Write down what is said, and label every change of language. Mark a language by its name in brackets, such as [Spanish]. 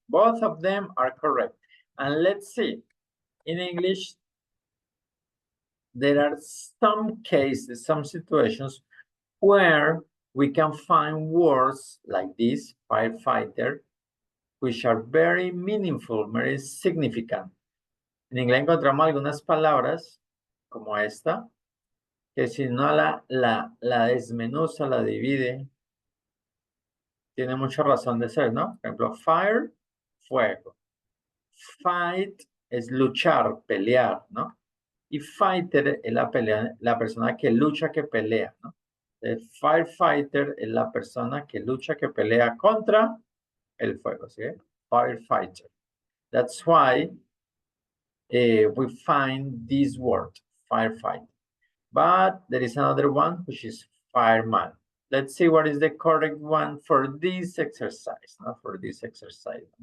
[English] Both of them are correct. And let's see, in English, there are some cases, some situations where we can find words like this, firefighter, which are very meaningful, very significant. [Spanish] En inglés encontramos algunas palabras como esta, que si no la desmenuza, la divide, tiene mucha razón de ser, ¿no? Por ejemplo, fire, fuego. Fight es luchar, pelear, ¿no? Y fighter es la persona que lucha, que pelea, ¿no? El firefighter es la persona que lucha, que pelea contra el fuego, ¿sí? [English] Firefighter. That's why we find this word, firefighter. But there is another one, which is fireman. Let's see what is the correct one for this exercise, not for this exercise.